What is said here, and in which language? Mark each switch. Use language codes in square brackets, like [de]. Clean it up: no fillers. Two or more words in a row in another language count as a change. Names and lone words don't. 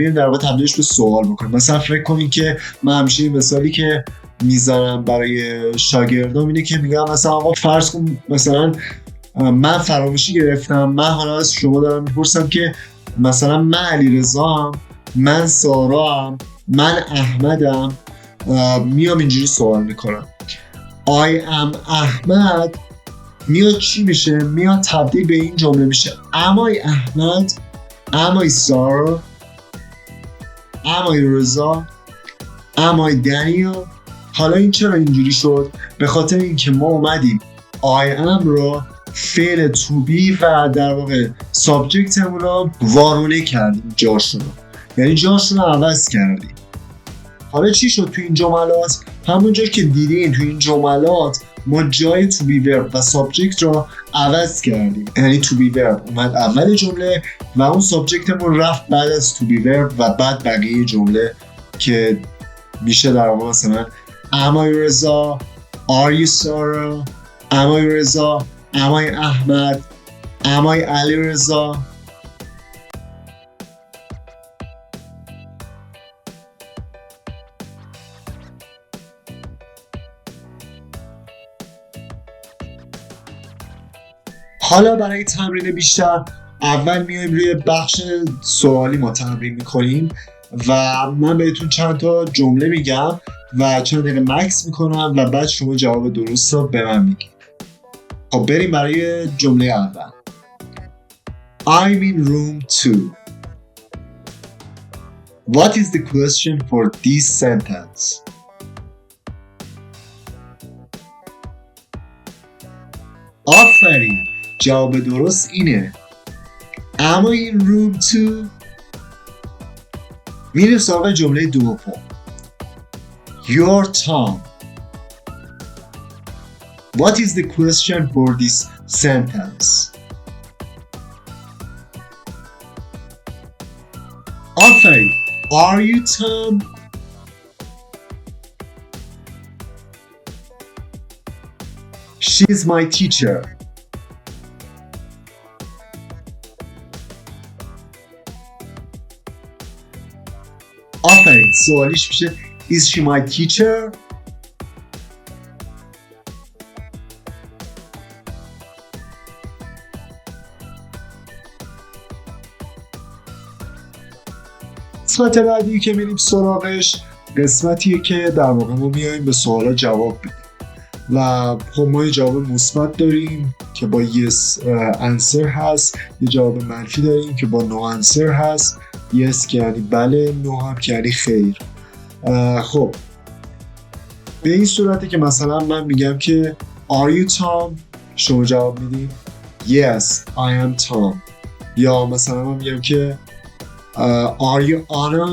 [fa] بیایم در واقع تبدیلش به سوال بکنیم. مثلا فکر کنید که من همیشه این مثالی که میزنم برای شاگردام اینه که میگم مثلا آقا فرض کن مثلا من فراموشی گرفتم، من حالا از شما دارم میپرسم که مثلا من علیرضا، من سارا، من احمدم، میام اینجوری سوال میکنم [en] I am [fa] احمد، میاد چی میشه؟ میاد تبدیل به این جمله میشه [en] Am I [fa] احمد؟ [en] Am I Sarah؟ Am I رضا؟ Am I Daniel؟ [fa] حالا این چرا اینجوری شد؟ به خاطر اینکه ما اومدیم [en] I am [fa] رو فعل [en] to be [fa] و در واقع سابجکتمون رو وارونه کردیم جاشون رو، یعنی جاشون رو عوض کردیم. حالا چی شد تو این جملات؟ همونجا که دیدین تو این جملات ما جای [en] to be verb [fa] و subject رو عوض کردیم، یعنی [en] to be verb [fa] اومد اول جمله و اون سابجکتمون رفت بعد از [en] to be verb [fa] و بعد بقیه جمله که میشه در واقع مثلا [en] Am I [fa] رضا؟ [en] Are you Sarah؟ Am I رضا؟ Am I احمد؟ Am I علی رضا؟ [fa] حالا برای تمرین بیشتر اول میایم روی بخش سوالی ما تمرین میکنیم و من بهتون چند تا جمله میگم و چند دقیقه مکس میکنم و بعد شما جواب درست رو به من میگید. خب بریم برای جمله اول. [en] I'm in room 2. What is the question for this sentence? [fa] آفرین، جواب درست اینه [en] Am I in room 2؟ [fa] میریم سراغ جمله دوم. [en] Your Tom. What is the question for this sentence? [fa] آفرین، [en] Are you Tom؟ She's my teacher. [fa] آفرین، سوالیش میشه [en] Is she my teacher؟ [fa] قسمت بعدی که میریم سراغش قسمتیه که در واقع ما میایم به سوالا جواب بدیم و خب ما یه جواب مثبت داریم که با [en] yes answer [fa] هست، یه جواب منفی داریم که با [en] no answer [fa] هست. yes که یعنی بله، no هم که یعنی خیر. خب به این صورته که مثلا من میگم که [en] Are you Tom؟ [fa] شما جواب میدید [en] Yes I am Tom. [fa] یا مثلا من میگم که [en] Are you Anna؟